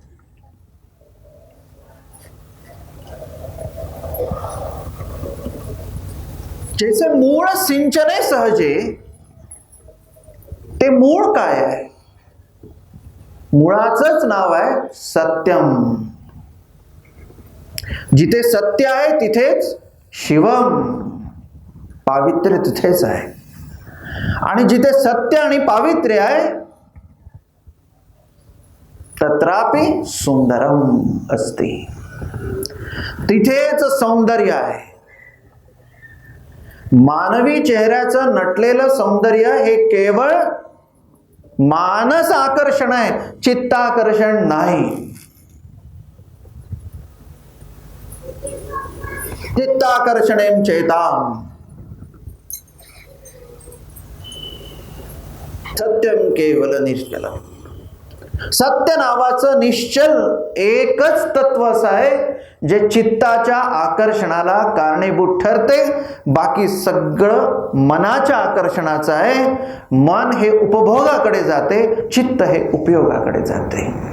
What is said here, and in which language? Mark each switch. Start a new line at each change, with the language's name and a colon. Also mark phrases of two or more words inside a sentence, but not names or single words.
Marathi: जैसे मूळ सिंचने सहजे, ते मूळ काय आहे? मुळाचंच नाव आहे सत्यम. जिथे सत्य आहे तिथेच शिवम, पावित्र्य तिथेच आहे. आणि जिथे सत्य आणि पावित्र्य आहे
Sanskrit: तत्रापि सुंदरम
Marathi: असते. तिथेच सौंदर्य आहे. मानवी चेहऱ्याचं नटलेलं सौंदर्य हे केवळ मानस आकर्षण आहे, चित्ताकर्षण नाही.
Sanskrit: चित्ताकर्षणेम चेताम, सत्यम केवल निश्चलम.
Marathi: सत्य नावाचं निश्चल एकच तत्व असं आहे जे चित्ताच्या आकर्षणाला कारणीभूत ठरते. बाकी सगळं मनाच्या आकर्षणाचं आहे. मन हे उपभोगाकडे जाते, चित्त हे उपयोगाकडे जाते.